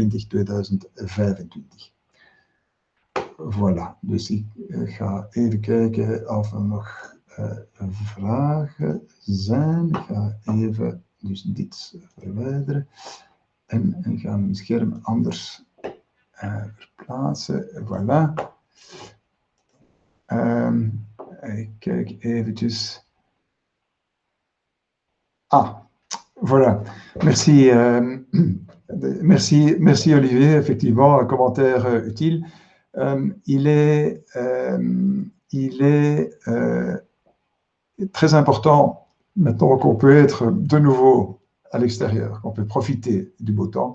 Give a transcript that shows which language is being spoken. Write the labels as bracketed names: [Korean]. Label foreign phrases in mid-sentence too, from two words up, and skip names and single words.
[Dutch] Voilà, dus ik ga even kijken of er nog vragen zijn. Ik ga even dus dit verwijderen en ga mijn scherm anders verplaatsen. Voilà. Ik kijk eventjes. [French] Voilà. Merci, merci Olivier. Effectivement, un commentaire utile. Il est très important maintenant qu'on peut être de nouveau à l'extérieur, qu'on peut profiter du beau temps.